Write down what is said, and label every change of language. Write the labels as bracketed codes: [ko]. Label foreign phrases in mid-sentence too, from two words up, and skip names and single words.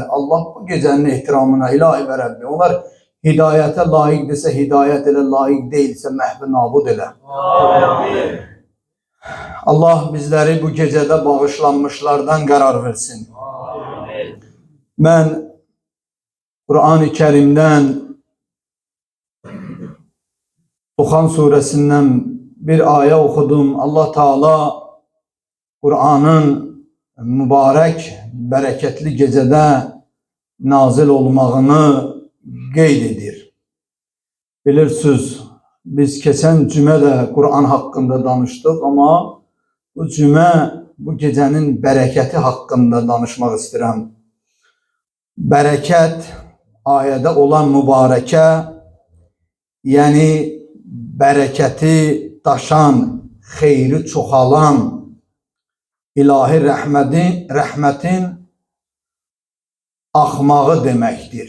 [az] Allah bu gecənin ehtiramına, ilahi və Rəbbi, onlar hidayətə layiqdirsə hidayət elə, layiq deyilsə məhvi nabud elə. Allah bizləri bu gecədə bağışlanmışlardan qərar versin. [tr] Mən Kur'an-ı Kerim'den Duhan suresinden bir ayet okudum. Allah Teala Kur'an'ın mübarek, bereketli gecede nazil [az] olmağını qeyd edir. Bilirsiniz, biz keçən cümə də Kur'an hakkında danıştık [tr] ama bu cümə, bu gecenin bereketi hakkında danışmak istedim. [az] Bereket, ayədə olan mübarəkə, yəni bərəkəti daşan, xeyri çoxalan, ilahi rəhmətin axmağı deməkdir.